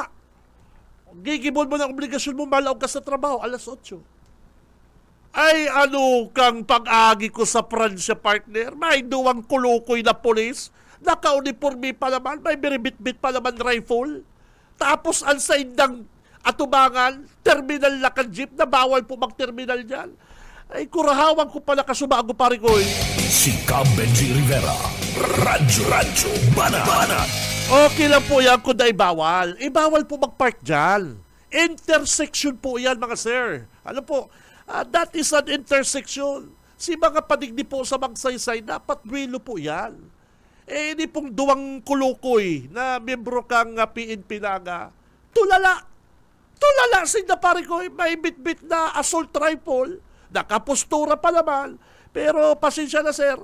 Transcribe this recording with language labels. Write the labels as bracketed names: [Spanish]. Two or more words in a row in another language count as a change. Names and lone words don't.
[Bikol] Gigibon mo ng obligasyon mo, malaw ka sa trabaho, alas 8. Ay, ano kang pag-agi ko sa Pransya, partner? May duwang kulukoy na polis, naka-uniforme pa naman, may biribit-bit pa naman rifle. Tapos, ang saindang atubangan, terminal na kan jeep, na bawal po mag-terminal dyan. Ay, kurahawan ko pala kasubago, pare ko. Si Benji Rivera, Radyo Banat. [Filipino] Okay lang po yan kung na ibawal. Ibawal po mag-park dyan. Intersection po yan, mga sir. Ano po, [English] that is an intersection. [Bikol] Si mga padigdi po sa magsaysay, dapat duwelo po yan. Hindi pong duwang kulukoy na membro kang PNP Naga. Tulala sila pare ko, may bit-bit na assault rifle, nakapostura pa naman, pero pasensya na sir.